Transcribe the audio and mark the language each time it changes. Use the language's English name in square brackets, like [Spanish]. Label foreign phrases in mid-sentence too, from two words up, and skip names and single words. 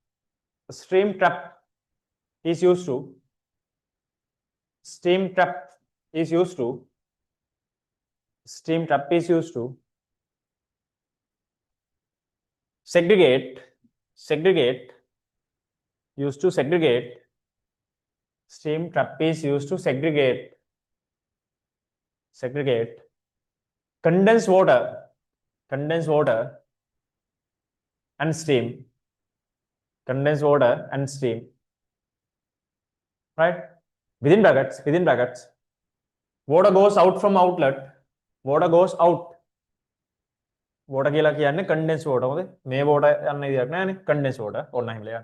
[English] segregate condensed water and steam. Right. Within brackets, water goes out from outlet. [Sinhala] Water කියලා කියන්නේ [English] condensed water. [Sinhala] මොකද මේ water යන්න ඉඩක් නැහැනේ. [English] Condensed water [Sinhala] ඕන නැහැ කියලා.